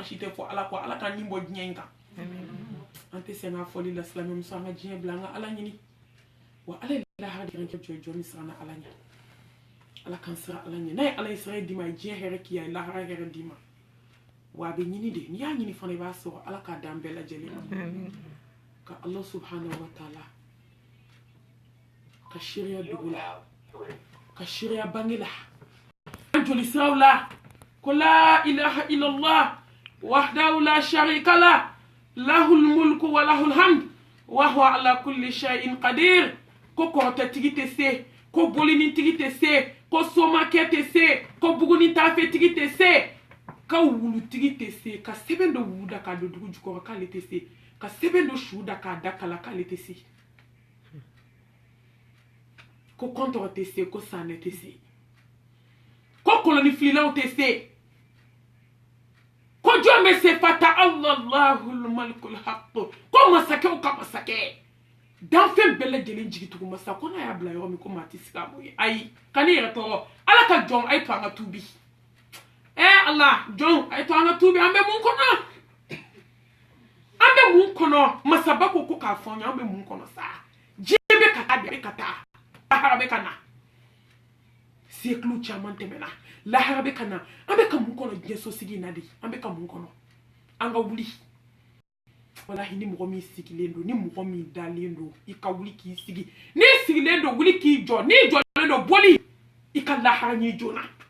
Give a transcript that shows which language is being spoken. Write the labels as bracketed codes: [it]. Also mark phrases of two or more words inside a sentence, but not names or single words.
[bm] si tɛ fɔ ala kɔ ala ka nin bɔ diɲɛ in kan an tɛ sɛgɛn a fɔli la silamɛmuso an ka diɲɛ bila an ka ala ɲini wa ala ye lahara diɲɛ kɛ jɔn min siran ala ɲɛ ala kan siran ala ɲɛ n'a ye ala ye siran d'i ma a ye diɲɛ hɛrɛ k'i ye a ye lahara hɛrɛ d'i ma wa a bɛ ɲini de n'i y'a ɲini fana i b'a sɔrɔ ala k'a d'an bɛɛ lajɛlen ma ka ala [ar] سبحانه وتعالى [bm] ka seereya dugu la ka seereya bange la an joli siraw la ko [ar] لا إله إلا الله وحده لا شريك له له الملك وله الحمد وهو على كل شيء قدير [bm] ko kɔrɔtɛtigi tɛ se ko bolinitigi tɛ se ko somakɛ tɛ se ko bugunitafɛtigi tɛ se ka wulutigi tɛ se ka sɛbɛn dɔ wulu da k'a don dugu jukɔrɔ k'ale tɛ se ka sɛbɛn dɔ su da k'a da kala k'ale tɛ se ko kɔntɔrɔ tɛ se ko sanɛ tɛ se ko kolonifililaw tɛ se ko jɔn bɛ se [ar] فتعالى الله الملك الحق [bm] ko masakɛw ka masakɛ danfɛn bɛɛ lajɛlen jigitugu masa ko n'a y'a bila yɔrɔ min ko maa tɛ sigi a b'o ye ayi ka ne yɛrɛ tɔgɔ ala ka jɔn a ye to an ka tuubi ala jɔn a ye to an ka tuubi an bɛ mun kɔnɔ an bɛ mun kɔnɔ masaba ko k'a fɔ an ye an bɛ mun kɔnɔ sa diɲɛ bɛ ka taa de bɛ ka taa lahara bɛ ka na siècle caman tɛmɛna lahara bɛ ka na an bɛ ka mun kɔnɔ diɲɛ sosigi in na de an bɛ ka mun kɔnɔ an ka wuli walahi ni mɔgɔ min sigilen don ni mɔgɔ min dalen don i ka wuli k'i sigi n'i sigilen don wuli k'i jɔ n'i jɔlen don boli i ka lahara ɲɛ joona